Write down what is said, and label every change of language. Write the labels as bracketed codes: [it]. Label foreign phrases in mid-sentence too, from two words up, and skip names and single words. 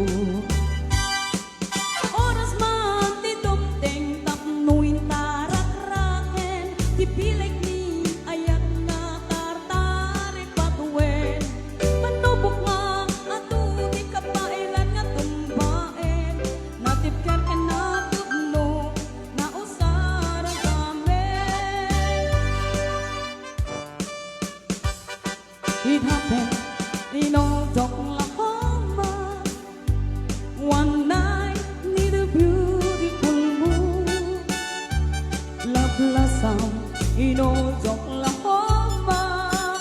[ilo] Oras man ti dumteng tapnuin tarak-raken, ti pilik ni ayat nga tartari patuwen. Manubok nga ato di kapailan nga tumbaen, natipker ka na tubno, na usara [en] It happened in old Oklahoma. One night near the beautiful moon, love blossomed in old Oklahoma.